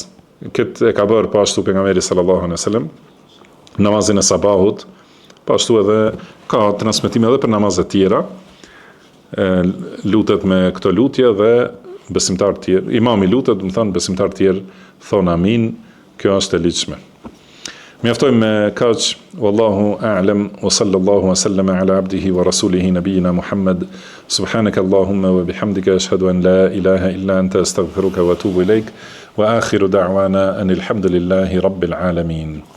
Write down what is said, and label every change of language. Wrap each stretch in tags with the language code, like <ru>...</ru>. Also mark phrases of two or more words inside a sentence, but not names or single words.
<sq>Këtë e ka bërë po ashtu pejgamberi</sq> <ar>صلى الله عليه وسلم,</ar> <sq>namazin e sabahut, po ashtu edhe ka transmetime edhe për namazet tjera, lutet me këto lutje dhe besimtar të tjerë, imami lutet, do të thonë besimtar të tjerë thon amin, kjo është e ligjshme. Mjaftojmë me kaq,</sq> <ar>والله أعلم وصلى الله وسلم على عبده ورسوله نبينا محمد سبحانك اللهم وبحمدك أشهد أن لا إله إلا أنت أستغفرك وأتوب إليك وآخر دعوانا أن الحمد لله رب العالمين.</ar>